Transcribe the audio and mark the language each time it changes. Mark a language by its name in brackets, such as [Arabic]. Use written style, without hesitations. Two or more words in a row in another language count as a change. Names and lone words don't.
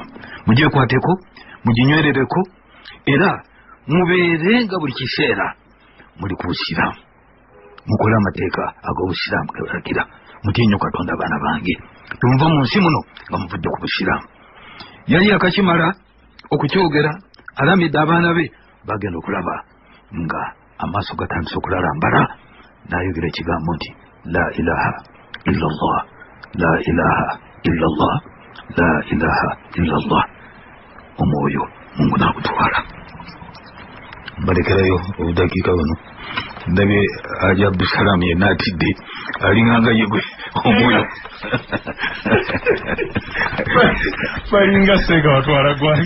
[Ganda] mugyekwateko muginywerereko era mubeerenga buli kiseera muli ku busiraamu mukole amateeka ag'obusiraamu gebalagira mutye nnyo Katonda abaana bange tumuva mu nsi muno nga muvudde ku busiraamu. yali akakimala okukyogera alamidde abaana be bagenda okulaba nga amaaso gatandise okulalambala n'ayogera ekigambo nti [Arabic] لا إله إلا الله لا إله إلا الله لا إله إلا الله. [Ganda] omwoyo Mungu n'agutwala. mbalekerayo obudakiika buno ndabye Haji Abdusalaam yenna atidde alinganga yegwe omwoyo balinga sega watwala gwange.